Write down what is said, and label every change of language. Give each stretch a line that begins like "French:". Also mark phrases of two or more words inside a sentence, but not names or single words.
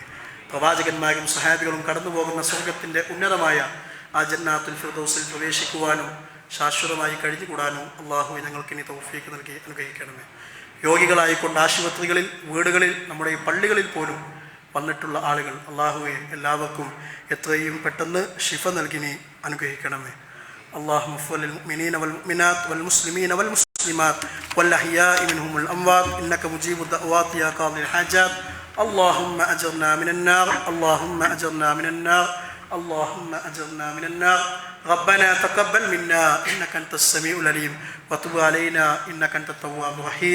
Malayalam: പ്രവാചകന്മാരും സഹാബികളും കടന്നു പോകുന്ന സ്വർഗത്തിൻ്റെ ഉന്നതമായ ആ ജന്നാത്തുൽ ഫിർദൗസിൽ പ്രവേശിക്കുവാനും ശാശ്വതമായി കഴിഞ്ഞുകൂടാനും അള്ളാഹുവെ ഞങ്ങൾക്കിനി തൗഫീഖ് നൽകി അനുഗ്രഹിക്കണമേ. രോഗികളായിക്കൊണ്ട് ആശുപത്രികളിൽ, വീടുകളിൽ, നമ്മുടെ ഈ പള്ളികളിൽ പോലും വന്നിട്ടുള്ള ആളുകൾ അള്ളാഹുവെ എല്ലാവർക്കും എത്രയും പെട്ടെന്ന് ശിഫ നൽകി നീ അനുഗ്രഹിക്കണമേ.
Arabic: اللهم اغفر للمؤمنين والمؤمنات والمسلمين والمسلمات والأحياء منهم والأموات إنك مجيب الدعوات يا قاضي الحاجات. اللهم أجرنا من النار، اللهم أجرنا من النار، اللهم أجرنا من النار. ربنا تقبل منا إنك أنت السميع العليم وتب علينا إنك أنت التواب الرحيم.